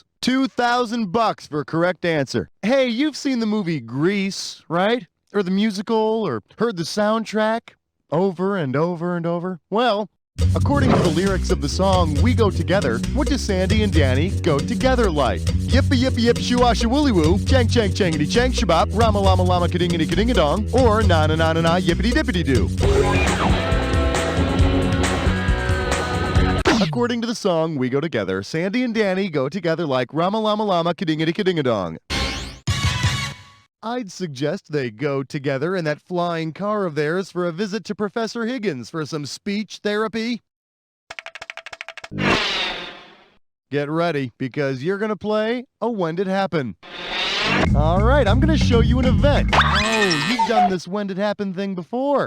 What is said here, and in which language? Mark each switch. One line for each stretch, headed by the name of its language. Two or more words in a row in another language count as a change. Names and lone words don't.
English: $2,000 for a correct answer. Hey, you've seen the movie Grease, right? Or the musical, or heard the soundtrack over and over and over? Well, according to the lyrics of the song We Go Together, what do Sandy and Danny go together like? Yippee yippee yip shoo woolly woo, chang chang changity chang shabop, rama lama lama kadingity kadinga dong, or na na na na na yippity dippity doo. According to the song We Go Together, Sandy and Danny go together like rama lama lama kadingity kadinga dong. I'd suggest they go together in that flying car of theirs for a visit to Professor Higgins for some speech therapy. Get ready, because you're going to play a When Did Happen. All right, I'm going to show you an event. Oh, you've done this When Did Happen thing before.